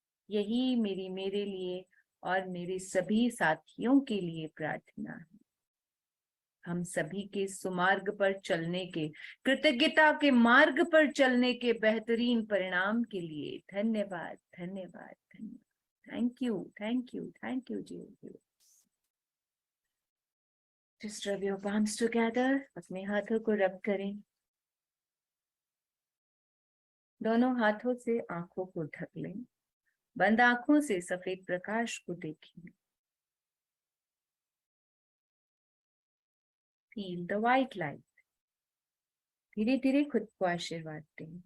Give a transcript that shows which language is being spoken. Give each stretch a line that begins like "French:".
Hindi: यही मेरे लिए और मेरे सभी साथियों के लिए प्रार्थना है। हम सभी के सुमार्ग पर चलने के, कृतज्ञता के मार्ग पर चलने के बेहतरीन परिणाम के लिए धन्यवाद, धन्यवाद, धन्यवाद। Thank you, thank you, thank you ji.
English: Just rub your palms together,
Hindi: अपने हाथों को रब करें। दोनों हाथों से आंखों को ढक लें, बंद आंखों से सफेद प्रकाश को देखें।
English: Feel the white light.
Hindi: धीरे धीरे खुद को आशीर्वाद दें।